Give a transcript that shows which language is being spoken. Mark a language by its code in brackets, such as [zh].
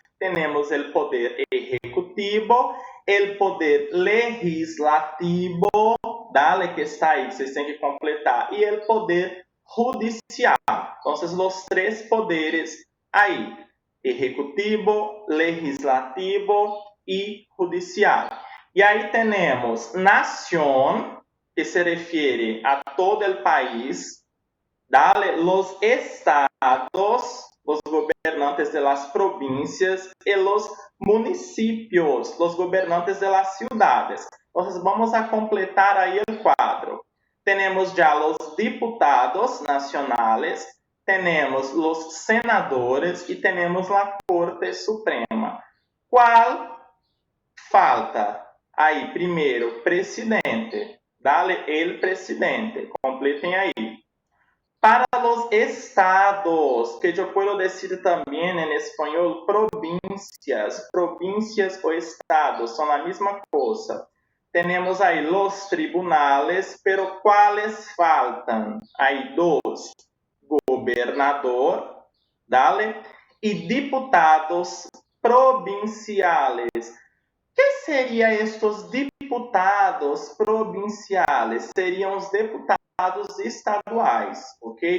[pt] Temos o poder executivo, o poder legislativo, dale que está aí, vocês têm que completar, e o poder judicial. Então, os três poderes aí, executivo, legislativo e judicial. E aí temos nação, que se refere a todo o país, [es] dale, los estados, los gobernantes de las provincias y los municipios, los gobernantes de las ciudades. Entonces vamos a completar ahí el cuadro. Tenemos ya los diputados nacionales, tenemos los senadores y tenemos la Corte Suprema. ¿Cuál falta? [pt] Aí, primeiro, presidente. [es] Dale, el presidente. [pt] Completem aí. [es] Para los estados, que yo puedo decir también en español provincias, provincias o estados, son la misma cosa. Tenemos ahí los tribunales, pero ¿cuáles faltan? Hay dos, gobernador, dale, y diputados provinciales. ¿Qué serían estos diputados provinciales? [pt] Seriam os deputados estaduais, ok?